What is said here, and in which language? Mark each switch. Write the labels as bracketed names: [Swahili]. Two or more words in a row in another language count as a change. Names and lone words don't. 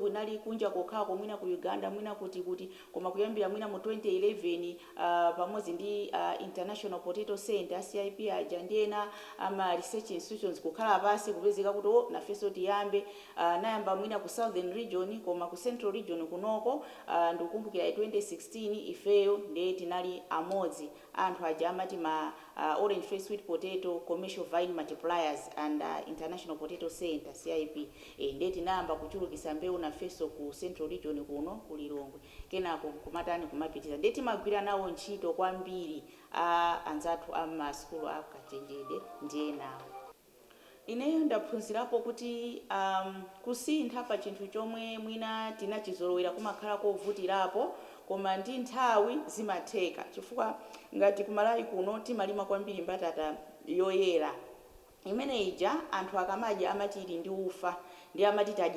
[Nyanja] kunali kunja kokhako mwina ku Uganda mwina kuti koma kuyambira mwina mu 2011 pamodzi ndi International Potato Center CIP aja ndiyena ama [English] research institutions [Nyanja] kukhala pasi kupezeka kuti nafeso tiyambe nayamba mwina ku Southern Region koma ku Central Region kunoko ndikukumbukira 2016 ifeyo ndiye tinali amodzi anthu aja amati ma [English] orange face sweet potato commercial vine multipliers and International Potato Center CIP [Nyanja] ndiye tinayamba kuchulukisa mbewu nafeso ku Central Region kuno ku Lilongwe kenako kumatani kumapitiza ndiye timagwira nawo ntchito kwambiri anzathu amasukulu akachenjede ndiye nawo ineyo ndaphunzirapo kuti kusintha pa chinthu chomwe mwina tinachizolowera kumakhala kovutirapo koma ndi nthawi zimatheka chifukwa ngati ku Malawi kuno timalima kwambiri mbatata yoyera imene ija anthu akamadya amati ili ndi ufa ndi amati tadya